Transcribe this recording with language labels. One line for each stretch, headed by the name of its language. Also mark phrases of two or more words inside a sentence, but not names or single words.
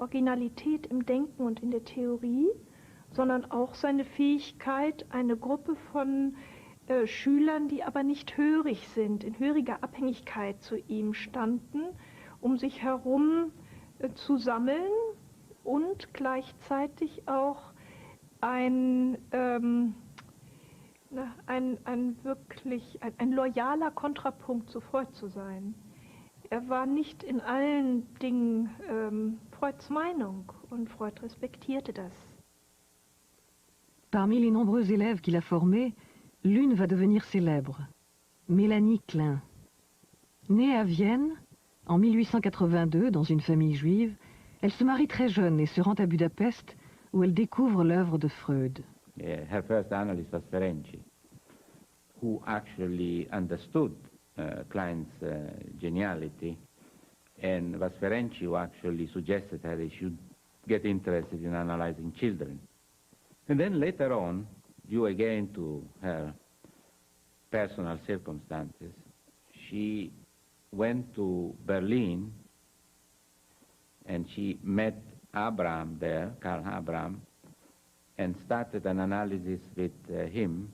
German: Originalität im Denken und in der Theorie, sondern auch seine Fähigkeit, eine Gruppe von Schülern, die aber nicht hörig sind, in höriger Abhängigkeit zu ihm standen, um sich herum zu sammeln und gleichzeitig auch eine wirklich ein loyaler Kontrapunkt zu Freud zu sein. War nicht in allen Dingen Freuds Meinung und Freud respektierte das.
French: Parmi les nombreux élèves qu'il a formés, l'une va devenir célèbre, Mélanie Klein. Née à Vienne, en 1882, dans une famille juive, elle se marie très jeune et se rend à Budapest, où elle découvre l'œuvre de Freud.
English: Her first analyst was Ferenczi, who actually understood Klein's geniality, and was Ferenczi who actually suggested that they should get interested in analyzing children. And then later on, due again to her personal circumstances, she went to Berlin and she met Abraham there, Karl Abraham, and started an analysis with him.